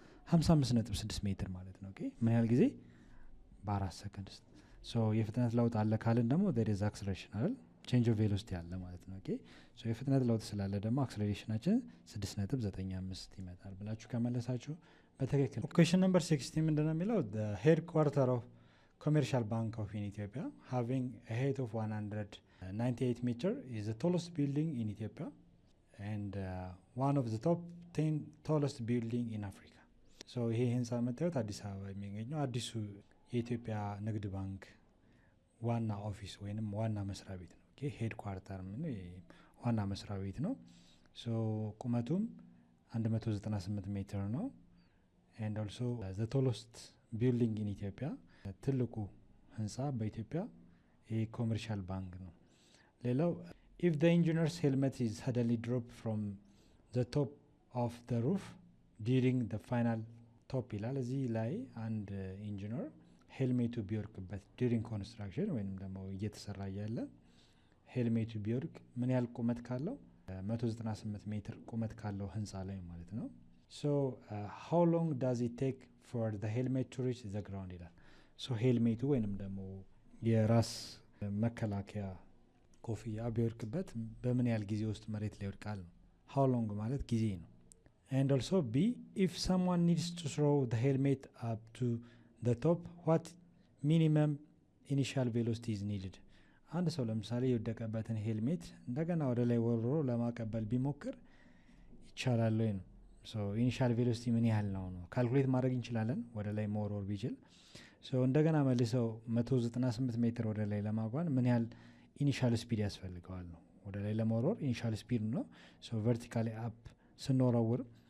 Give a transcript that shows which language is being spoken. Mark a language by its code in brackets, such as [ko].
[am] 55.6 ሜትር ማለት ነው። ኦኬ ምን ያህል ጊዜ? በ4 ሰከንድ ውስጥ። ሶ የፍጥነት ለውጥ አለ ካልን ደግሞ [en] there is acceleration [am] አይደል? ቼንጅ ኦፍ ቬሎሲቲ አለ ማለት ነው። ኦኬ ሶ የፍጥነት ለውጥ ስላለ ደግሞ አክሰለሬሽናችን 6.95 ይመጣል ብላችሁ ከመለሳችሁ በትክክል። ኩዌስችን ነምበር 16 ምንድነው የሚለው? [en] the headquarter of commercial bank of in Ethiopia having a height of 198 meter is the tallest building in Ethiopia and one of the top 10 tallest building in Africa. [am] ሶ ይሄ ህንጻ መታየት አዲስ አበባ የሚገኘው አዲሱ የኢትዮጵያ ንግድ ባንክ ዋና ኦፊስ ወይንም ዋና መስሪያ ቤት ነው። ኦኬ ሄድ ኳርተር ምን ዋና መስሪያ ቤት ነው። ሶ ቁመቱም 198 ሜትር ነው። [en] and also the tallest building in Ethiopia [am] ትልቁ ህንጻ በኢትዮጵያ የኮመርሻል ባንክ ነው። ሌላው [en] if the engineer's helmet is suddenly dropped from the top of the roof during the final top [am] ይላል። እዚህ ላይ አንድ ኢንጂነር ሄልሜቱ ቢወርቅበት ዱሪንግ ኮንስትራክሽን ወይንም ደግሞ እየተሰራ ያለ ሄልሜቱ ቢወርቅ ምን ያህል ቁመት ካለው 198 ሜትር ቁመት ካለው ህንፃ ላይ ማለት ነው። ሶ [en] how long does it take for the helmet to reach the ground [am] ይላል። ሶ ሄልሜቱ ወይንም ደግሞ የራስ መከላከያ ኮፍያ ቢወድቅበት በምን ያህል ጊዜ ውስጥ መሬት ላይ ይወድቃል ነው። [en] how long [am] ማለት ጊዜ ነው። [en] and also B, if someone needs to throw the helmet up to the top, what minimum initial velocity is needed? [am] አንድ ሰው ለምሳሌ የወደቀበትን ሄልሜት እንደገና ወደ ላይ ወርሮ ለማቀበል ቢሞክር ይቻላል ወይ ነው። ሶ ኢኒሻል ቬሎሲቲ ምን ያህል ነው ካልኩሌት ማድረግ እንችላለን ወደ ላይ መወርወር ቢችል። ሶ እንደገና መልሰው 198 ሜትር ወደ ላይ ለማጓን ምን ያህል ኢኒሻል ስፒድ ያስፈልገዋል ነው። ወደ ላይ ለመወርወር ኢኒሻል ስፒድ ነው። ሶ ቨርቲካሊ አፕ ስንወረውር